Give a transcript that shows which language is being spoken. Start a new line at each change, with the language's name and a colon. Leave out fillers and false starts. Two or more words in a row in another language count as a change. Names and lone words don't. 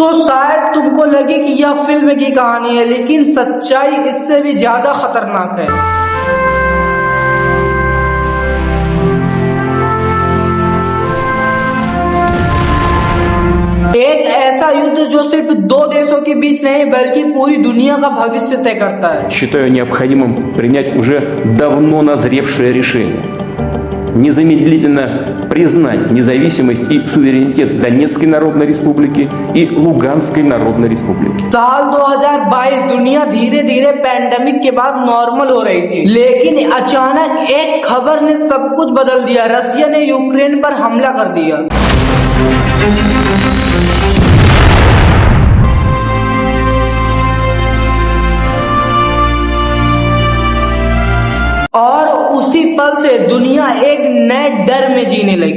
Hindi: तो शायद तुमको लगे कि यह फिल्म की कहानी है, लेकिन सच्चाई इससे भी ज्यादा खतरनाक है। एक ऐसा युद्ध जो सिर्फ दो देशों के बीच नहीं बल्कि पूरी दुनिया का भविष्य तय करता है।
Russian: Считаю необходимым принять уже давно назревшее решение. Незамедлительно признать независимость и суверенитет Донецкой Народной Республики и Луганской Народной Республики.
Hindi: साल 2022 दुनिया धीरे धीरे पैंडेमिक के बाद नॉर्मल हो रही थी, लेकिन अचानक एक खबर ने सब कुछ बदल दिया। रसिया ने यूक्रेन पर हमला कर दिया। और उसी पल से दुनिया एक नए डर में जीने लगी।